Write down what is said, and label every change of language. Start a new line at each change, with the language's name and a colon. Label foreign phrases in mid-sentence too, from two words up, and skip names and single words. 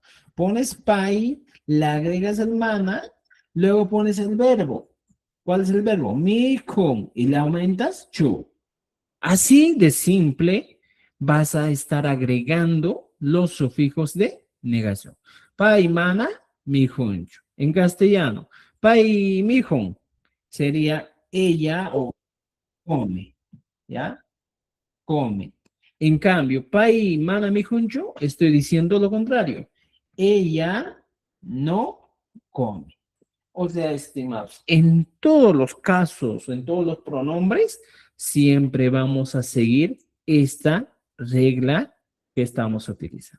Spanish: Pones pai, le agregas el mana, luego pones el verbo. ¿Cuál es el verbo? Mikun. Y le aumentas chu. Así de simple, vas a estar agregando los sufijos de negación.
Quechua: Pai, mana, mijunchu.
Spanish: En castellano,
Quechua: pai, mijun
Spanish: sería ella o come, ¿ya? Come. En cambio,
Quechua: pai, mana, mijunchu,
Spanish: estoy diciendo lo contrario. Ella no come. O sea, estimados, en todos los casos, en todos los pronombres, siempre vamos a seguir esta regla que estamos utilizando.